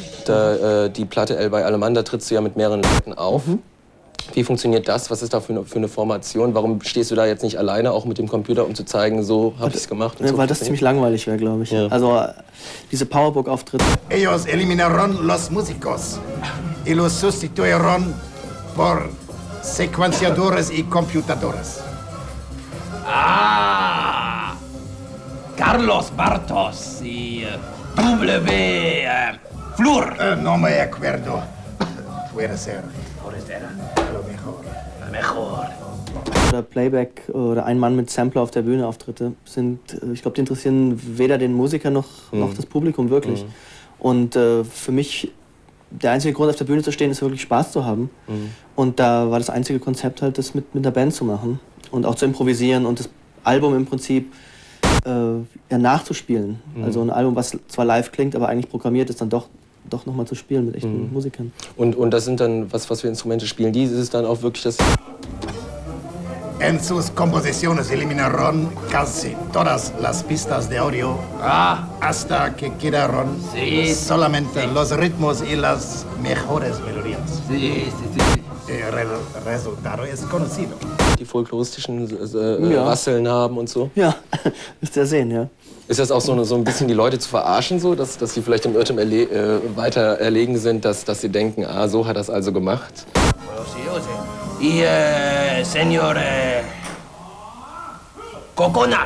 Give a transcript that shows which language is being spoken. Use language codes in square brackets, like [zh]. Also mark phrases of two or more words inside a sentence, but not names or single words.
[de] Die Platte El bei Alemann, da trittst du ja mit mehreren Leuten auf. Wie funktioniert das? Was ist da für eine Formation? Warum stehst du da jetzt nicht alleine, auch mit dem Computer, um zu zeigen, so habe ich es gemacht? Ja, so weil das ziemlich langweilig wäre, glaube ich. Ja. Also diese Powerbook-Auftritte. [es] Ellos eliminaron los músicos y los sustituyeron por secuenciadores y computadores. Ah, Carlos Bartos y W. Flur. No me acuerdo. Puede ser. Lo mejor. [de] Oder Playback oder ein Mann mit Sampler auf der Bühne Auftritte sind, ich glaube, die interessieren weder den Musiker noch das Publikum wirklich. Und für mich, der einzige Grund, auf der Bühne zu stehen, ist wirklich Spaß zu haben. Und da war das einzige Konzept halt, das mit einer Band zu machen und auch zu improvisieren und das Album im Prinzip nachzuspielen. Also ein Album, was zwar live klingt, aber eigentlich programmiert ist, dann doch nochmal zu spielen mit echten Musikern. Und das sind dann, was für Instrumente spielen die? Ist es dann auch wirklich das... [es] En sus composiciones eliminaron casi todas las pistas de audio hasta que quedaron solamente los ritmos y las mejores melodías. El resultado es conocido. [de] Die folkloristischen Rasseln haben und so? Ja, müsst ihr sehen, ja. Ist das auch so ein bisschen die Leute zu verarschen, so, dass sie vielleicht im Irrtum weiter erlegen sind, dass sie denken, so hat er es also gemacht? [es] Y Señor Coconut.